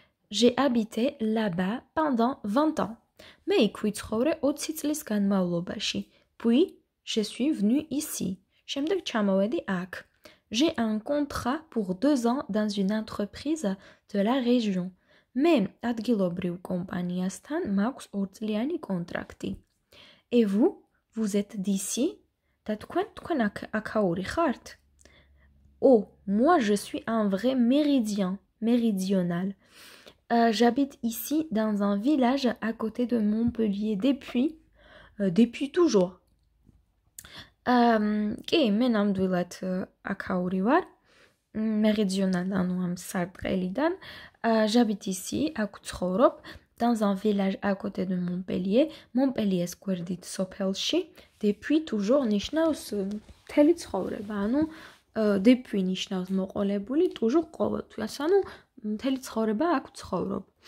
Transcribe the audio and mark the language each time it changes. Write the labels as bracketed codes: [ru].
[fr] J'ai habité là-bas pendant 20 ans. [ka] მე იქ ვიცხოვრე 20 წლის განმავლობაში. [fr] Puis, je suis venue ici. [ka] შემდეგ ჩამოვედი აქ. [fr] J'ai un contrat pour 2 ans dans une entreprise de la région. [ka] მე ადგილობრივ კომპანიასთან მაქვს 2 წლიანი კონტრაქტი. [fr] Et vous? Vous êtes d'ici? [ka] და თქვენ აქაური ხართ? [fr] Oh, moi je suis un vrai méridional. J'habite ici dans un village à côté de Montpellier depuis depuis toujours. [ka] კი, მე ნამდვილად აქაური ვარ. [fr] Méridional, am სარტყელიდან. J'habite [ka] აქ ცხოვრობ, [fr] dans un village à côté de Montpellier. [ka] Montpellier-ს გვერდით სოფელში. [fr] Depuis toujours [ka] ნიშნავს მთელი ცხოვრება. ანუ depuis ნიშნავს მოყოლებული, toujours ყოველთვის. ანუ მთელი ცხოვრება აქ ცხოვრობ.